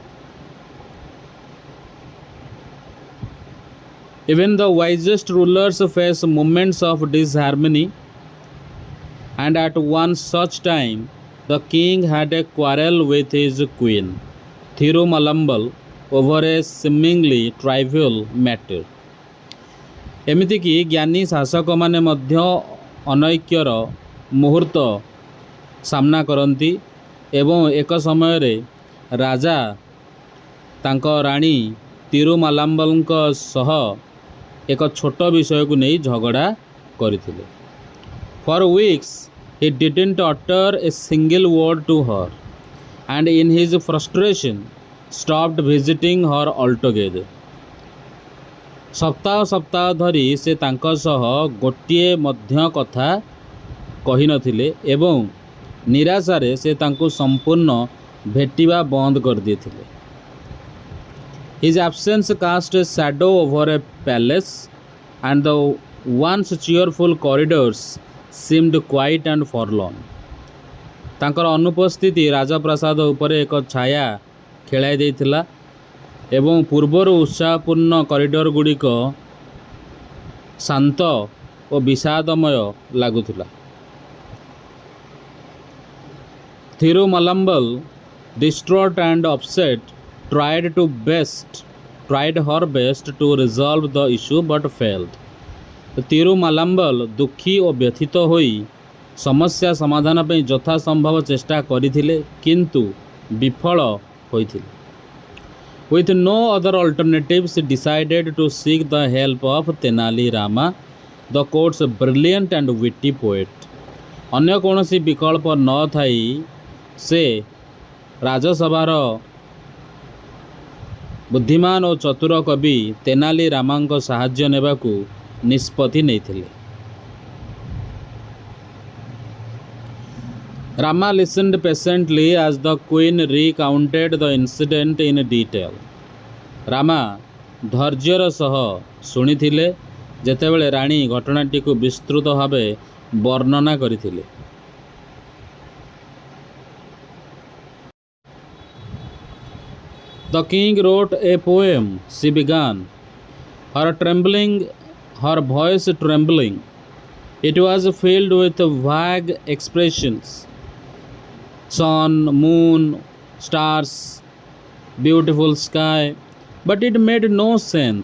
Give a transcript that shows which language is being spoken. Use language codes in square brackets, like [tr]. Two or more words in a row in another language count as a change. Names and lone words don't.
[en] Even the wisest rulers face moments of disharmony, and at one such time the king had a quarrel with his queen Thirumalambal over a seemingly trivial matter. [or] ଏମିତିକି ଜ୍ଞାନୀ ଶାସକମାନେ ମଧ୍ୟ ଅନୈକ୍ୟର ମୁହୂର୍ତ୍ତ ସାମ୍ନା କରନ୍ତି ଏବଂ ଏକ ସମୟରେ ରାଜା ତାଙ୍କ ରାଣୀ ତିରୁମାଲାମ୍ବଲଙ୍କ ସହ ଏକ ଛୋଟ ବିଷୟକୁ ନେଇ ଝଗଡ଼ା କରିଥିଲେ। [en] For weeks he didn't utter a single word to her, and in his frustration stopped visiting her altogether. [or] ସପ୍ତାହ ସପ୍ତାହ ଧରି ସେ ତାଙ୍କ ସହ ଗୋଟିଏ ମଧ୍ୟ କଥା କହିନଥିଲେ ଏବଂ ନିରାଶାରେ ସେ ତାଙ୍କୁ ସମ୍ପୂର୍ଣ୍ଣ ଭେଟିବା ବନ୍ଦ କରିଦେଇଥିଲେ। [en] His absence cast a shadow over a palace, and the once cheerful corridors seemed quiet and forlorn. [or] ତାଙ୍କର ଅନୁପସ୍ଥିତି ରାଜପ୍ରାସାଦ ଉପରେ ଏକ ଛାୟା ଖେଳାଇ ଦେଇଥିଲା ଏବଂ ପୂର୍ବରୁ ଉତ୍ସାହପୂର୍ଣ୍ଣ କରିଡର ଗୁଡ଼ିକ ଶାନ୍ତ ଓ ବିଷାଦମୟ ଲାଗୁଥିଲା। [en] Thirumalambal, distraught and upset, tried her best to resolve the issue but failed. [or] ତିରୁମାଲାମ୍ବଲ ଦୁଃଖୀ ଓ ବ୍ୟଥିତ ହୋଇ ସମସ୍ୟା ସମାଧାନ ପାଇଁ ଯଥାସମ୍ଭବ ଚେଷ୍ଟା କରିଥିଲେ କିନ୍ତୁ ବିଫଳ ହୋଇଥିଲେ। [en] With no other alternatives, she decided to seek the help of Tenali Rama, the court's brilliant and witty poet. [or] ଅନ୍ୟ କୌଣସି ବିକଳ୍ପ ନ ଥାଇ ସେ ରାଜସଭାର ବୁଦ୍ଧିମାନ ଓ ଚତୁର କବି ତେନାଲି ରାମାଙ୍କ ସାହାଯ୍ୟ ନେବାକୁ ନିଷ୍ପତ୍ତି ନେଇଥିଲେ। [en] Rama listened patiently as the queen recounted the incident in detail. [or] ରାମା ଧୈର୍ଯ୍ୟର ସହ ଶୁଣିଥିଲେ ଯେତେବେଳେ ରାଣୀ ଘଟଣାଟିକୁ ବିସ୍ତୃତ ଭାବେ ବର୍ଣ୍ଣନା କରିଥିଲେ। [en] The king wrote a poem, she began, her voice trembling. It was filled with vague expressions: sun, moon, stars, beautiful sky, but it made no sense.